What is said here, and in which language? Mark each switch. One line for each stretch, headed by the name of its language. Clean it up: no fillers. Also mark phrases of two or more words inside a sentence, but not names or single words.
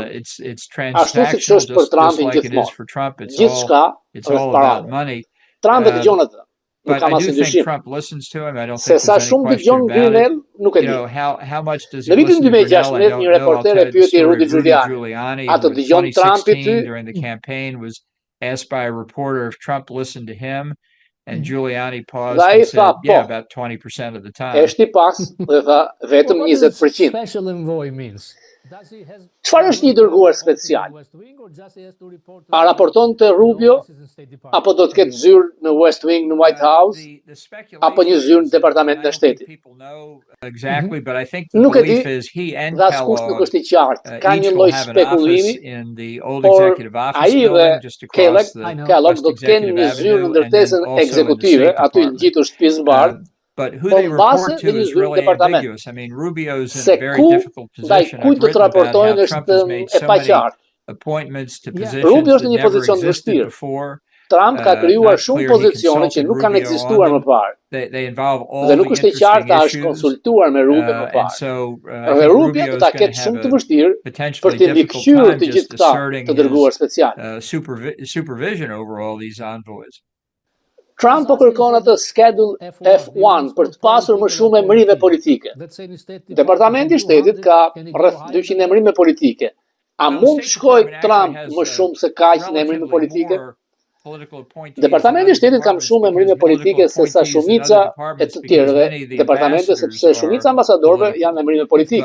Albanian: Ashtu siç është për Trumpin gjithmonë. Gjithçka është para. Trump e dëgjon atë. Nuk kam asnjë dyshim. Se sa shumë dëgjon Grenell, nuk e di. Në vitin 2016, një reporter e pyeti Rudy Giuliani, a të dëgjon Trumpi ty?
English: Asked by a reporter if Trump listened to him. And Giuliani paused and said, yeah, about 20% of the time.
Albanian: Është I pas dhe tha vetëm 20%. Çfarë është një dërguar special? A raporton te Rubio apo do të ketë zyrë në West Wing në White House apo një zyrë në Departamentin e Shtetit? Nuk e di, dhe askush nuk është I qartë. Ka një lloj spekulimi, por ai dhe Kellogg do të kenë një zyrë në ndërtesën ekzekutive, aty në gjithë shtëpisë së bardhë.
English: But who they report to is really ambiguous. I mean, Rubio's in a very difficult position. I've written about how Trump has made so many appointments to positions that never existed before.
Albanian: Trump ka krijuar shumë pozicione që nuk kanë ekzistuar më parë. Dhe nuk është E qartë a është konsultuar me Rubio më parë. Dhe Rubio do ta ketë shumë të vështirë për të mbikëqyrë të gjithë këta të dërguar special.
English: Supervision over all these envoys.
Albanian: Trump po kërkon atë schedule F1 për të pasur më shumë emrime politike. Departamenti I Shtetit ka rreth 200 emrime politike. A mund të shkojë Trump më shumë se kaq në emrime politike? Departamenti I Shtetit ka më shumë emrime politike se sa shumica e të tjerëve departamente, sepse shumica ambasadorëve janë emrime politike.